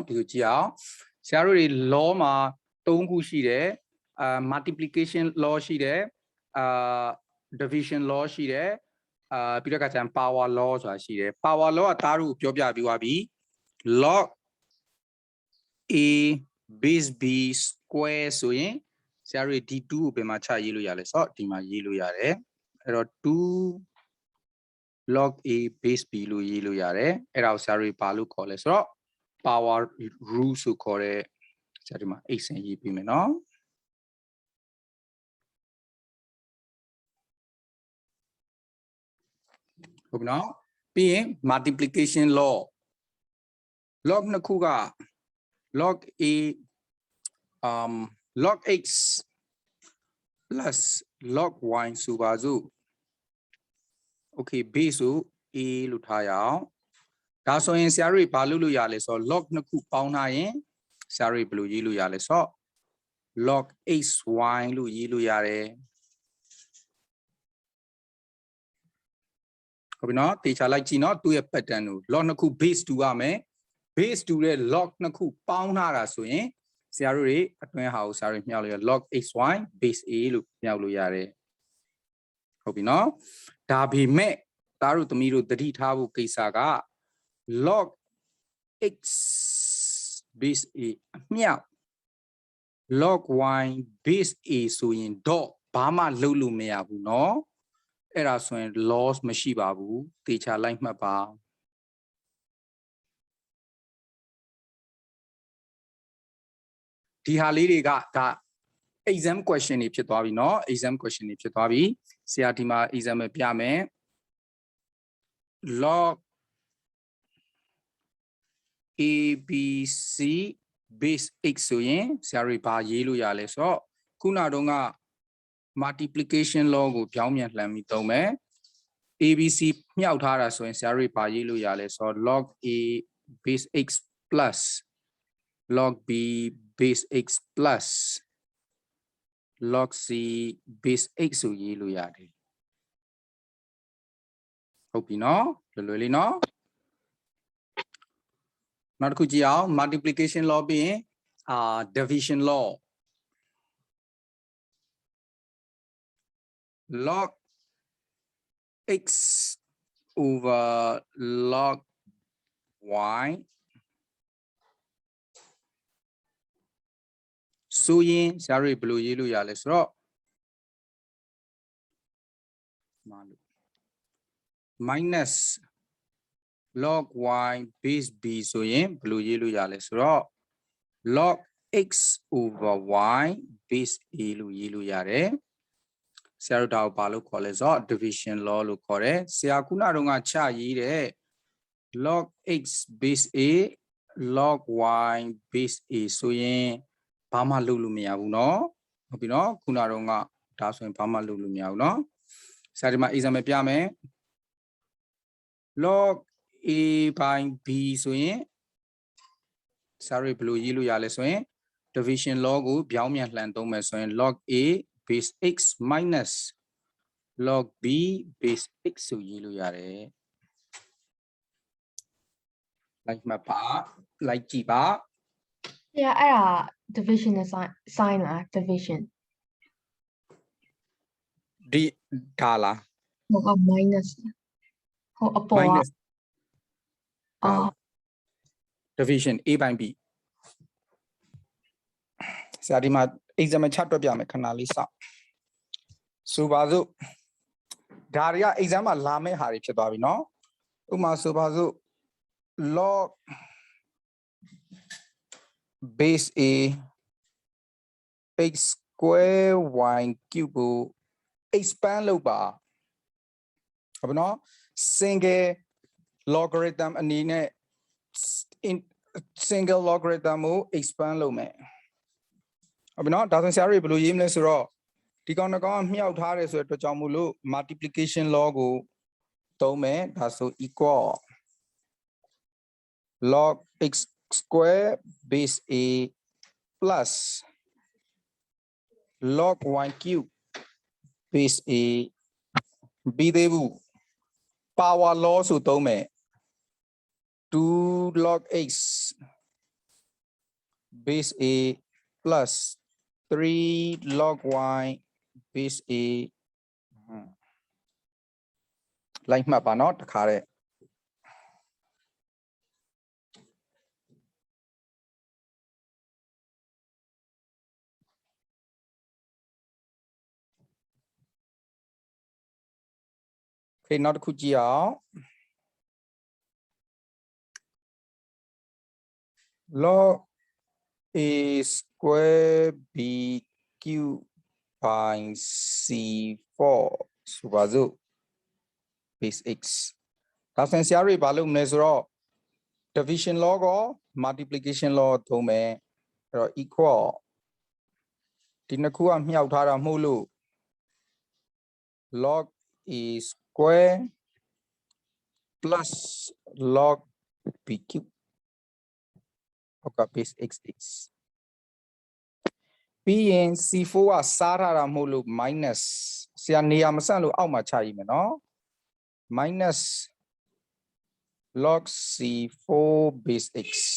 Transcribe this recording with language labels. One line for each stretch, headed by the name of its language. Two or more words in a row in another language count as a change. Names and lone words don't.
Burmese: ဒီကိုကြည့်အောင်ဆရာတို့တွေ law မှာ3ခုရှိတယ်
English: multiplication law
Burmese: ရှိတယ်
English: division law
Burmese: ရှိတယ်ပြီးတော့က ကျန်
English: power law
Burmese: ဆိုတာရှိတယ်
English: power law
Burmese: ကသားတို့ပြောပြပြီးသွားပြီ
English: log a base b square
Burmese: ဆိုရင်ဆရာတို့ဒီ2ကိုဘယ်မှာချရေးလို့ရလဲဆိုတော့ဒီမှာရေးလို့ရတယ်အဲ့တော့
English: 2 log a base b
Burmese: လို့ရေးလို့ရတယ်အဲ့ဒါကိုဆရာတို့ဘာလို့ခေါ်လဲဆိုတော့
English: power rule
Burmese: ဆိုခေါ်တဲ့ဆရာဒီမှာ x နဲ့ရေးပြီးမယ်နော် ဟုတ်ပြီနော်ပြီးရင်
English: multiplication law log
Burmese: နှစ်ခုက
English: log a log x plus log y
Burmese: ဆိုပါစို့
English: okay base
Burmese: ကို a လို့ထားရအောင်ဒါဆိုရင်ဆရာတို့ဘာလုပ်လို့ရလဲဆိုတော့ log နှစ်ခုပေါင်းထားရင်ဆရာတို့ဘယ်လိုရေးလို့ရလဲဆိုတော့
English: log xy
Burmese: လို့ရေးလို့ရတယ် ဟုတ်ပြီနော်တေချာလိုက်ကြည့်နော်သူ့ရဲ့ pattern ကို log နှစ်ခု base တူရမယ် base တူတဲ့ log နှစ်ခုပေါင်း ထားတာဆိုရင်ဆရာတို့တွေအတွင်းဟာကိုဆရာတို့မြောက်လို့ရ
English: log xy base a
Burmese: လို့မြောက်လို့ရတယ်ဟုတ်ပြီနော်ဒါပေမဲ့သားတို့သမီးတို့သတိထားဖို့ကိစ္စက
English: log x base a
Burmese: အမြောက်
English: log y base a
Burmese: ဆိုရင်တော့ဘာမှလုပ်လို့မရဘူးเนาะအဲ့ဒါဆိုရင် loss မရှိပါဘူးတေချာလိုက်မှတ်ပါ ဒီဟာလေးတွေကဒါ
English: exam question
Burmese: တွေဖြစ်သွားပြီเนาะ
English: exam question
Burmese: တွေဖြစ်သွားပြီဆရာဒီမှာ example ပြမယ်
English: log abc base x
Burmese: ဆိုရင်ဆရာတို့ဘာရေးလို့ရလဲဆိုတော့ခုနတုန်းက
English: multiplication law
Burmese: ကိုပြောင်းပြန်လှန်ပြီးသုံးမယ် abc မြောက်ထားတာဆိုရင်ဆရာတို့ဘာရေးလို့ရလဲဆိုတော့
English: log a base x plus log b base x plus log c base x
Burmese: ဆိုရေးလို့ရတယ် ဟုတ်ပြီနော်လွယ်လွယ်လေးနော်နောက်တစ်ခုကြည့်အောင်
English: multiplication law
Burmese: ပြီးရင်
English: division law log x over log y
Burmese: ဆိုရင်ဆရာတို့ဘယ်လိုရေးလို့ရလဲဆိုတော့
English: minus log y base b
Burmese: ဆိုရင်ဘယ်လိုရေးလို့ရလဲဆိုတော့
English: log x over y base
Burmese: a လို့ရေးလို့ရတယ်ဆရာတို့ဒါကိုဘာလို့ခေါ်လဲဆိုတော့
English: division law
Burmese: လို့ခေါ်တယ်ဆရာခုနတုန်းကချရေးတဲ့
English: log x base a log y base a
Burmese: ဆိုရင်ဘာမှလုပ်လို့မရဘူးเนาะဟုတ်ပြီเนาะခုနတုန်းကဒါဆိုရင်ဘာမှလုပ်လို့မရဘူးเนาะဆရာဒီမှာ example ပြမယ်
English: log a by b
Burmese: ဆိုရင်ဆရာတို့ဘယ်လိုရေးလို့ရလဲဆိုရင်
English: division law
Burmese: ကိုပြောင်းပြန်လှန်သုံးမယ်ဆိုရင်
English: log a base x minus log b base x
Burmese: ဆိုရေးလို့ရတယ်လိုက်မှတ်ပါလိုက်ကြည့်ပါ Yeah, အဲ့ဒါ division နဲ့ sign လား division ဒီဒါလား ဟုတ်က minus ဟုတ်အပေါ်က minus အော်
English: division A by B
Burmese: ဆရာဒီမှာ exam ချတွက်ပြမယ်ခဏလေးစောင့်ဆိုပါစို့ဒါတွေက exam မှာလာမယ့်ဟာတွေဖြစ်သွားပြီเนาะဥပမာဆိုပါစို့ log
English: base A x square y cube
Burmese: ကို expand လုပ်ပါဟုတ်ပါเนาะ
English: single logarithm
Burmese: အနေနဲ့
English: single logarithm
Burmese: ကို expand လုပ်မယ်ဟုတ်ပြီเนาะဒါဆိုဆရာတို့ဘယ်လိုရေးမလဲဆိုတော့ဒီကောင်တစ်ကောင်ကမြှောက်ထားတယ်ဆိုတဲ့အတွက်ကြောင့်မို့လို့
English: multiplication law
Burmese: ကိုသုံးမယ်ဒါဆို equal
English: log x square base A plus log y cube base A
Burmese: ပြီးသေးဘူး
English: power law
Burmese: ဆိုသုံးမယ်
English: 2 log x base A plus 3 log y base A
Burmese: လိုက်မှတ်ပါเนาะတခါတည်းခေနောက်တစ်ခုကြည့်အောင်
English: log A square B cube by C4 ဆိုပါစို့ base x
Burmese: ဒါဆိုရင်ဆရာတို့ဘာလုပ်မလဲဆိုတော့
English: division law
Burmese: ကော
English: multiplication law
Burmese: သုံးမယ်အဲ့တော့ equal ဒီနှစ်ခုကမြှောက်ထားတာမဟုတ်လို့
English: log A square plus log B cube
Burmese: ဟုတ်က
English: base x
Burmese: ပြီးရင် C4 ကစားထားတာမဟုတ်လို့ minus ဆရာနေရာမဆန့်လို့အောက်မှာချရေးမယ်နော်
English: minus log C4 base x